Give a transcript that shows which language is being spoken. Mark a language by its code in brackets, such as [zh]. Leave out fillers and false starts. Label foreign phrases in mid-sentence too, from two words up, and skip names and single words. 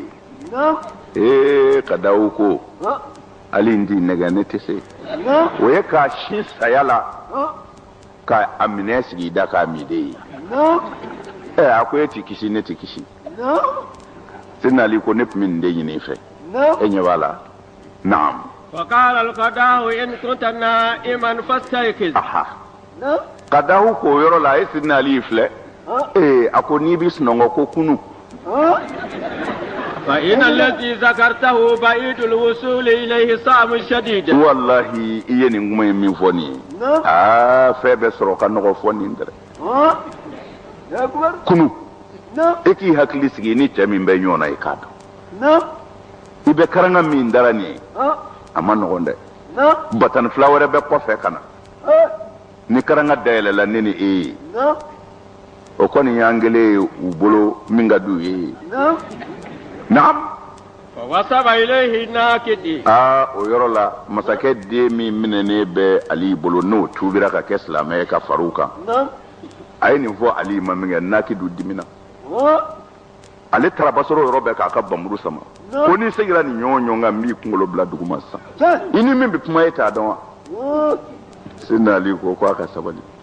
[bm] ye Kadawu ko Ali n t'i nɛgɛ ne tɛ se o ye k'a sin saya la ka a minɛ sigi i da k'a min de ye a ko e t'i kisi ne t'i kisi Seydina Ali ko ne tun bɛ nin de ɲini i fɛ e ɲɛ b'a la naam [ar] فقال القداه إن كنت نائما فاستيقظ [bm] Kadahu ko o yɔrɔ la a ye Seydina Ali filɛ a ko n'i bɛ sunɔgɔ ko kunu [ar] فإن الذي ذكرته بعيد الوصول إليه صعب شديد [bm] wallahi i ye nin kuma in min fɔ nin ye fɛn bɛ sɔrɔ ka nɔgɔ fɔ nin dɛ kunu e k'i hakili sigi ni cɛ min bɛ ɲɔgɔn na i k'a dɔn i bɛ karanga min dara nin ye a ma nɔgɔn dɛ batani fila wɛrɛ bɛ kɔfɛ ka na ni karanga dayɛlɛ la ne ni e ye o kɔni y'an kelen ye u bolo min ka d'u ye naam [ar] فوسب إليه الناكد [bm] o yɔrɔ la masakɛ den min minɛnen bɛ ali bolo n'o tuubira ka kɛ silamɛ ye ka far'u kan a ye nin fɔ ali ma min kɛ nakidu dimina ale taara basɔrɔ yɔrɔ bɛɛ k'a ka bamuru sama ko n'i seginna nin ɲɔgɔn ɲɔgɔn kan n b'i kunkolo bila duguma sisan i ni min bɛ kuma e t'a dɔn wa Sidna Ali ko a ka sabali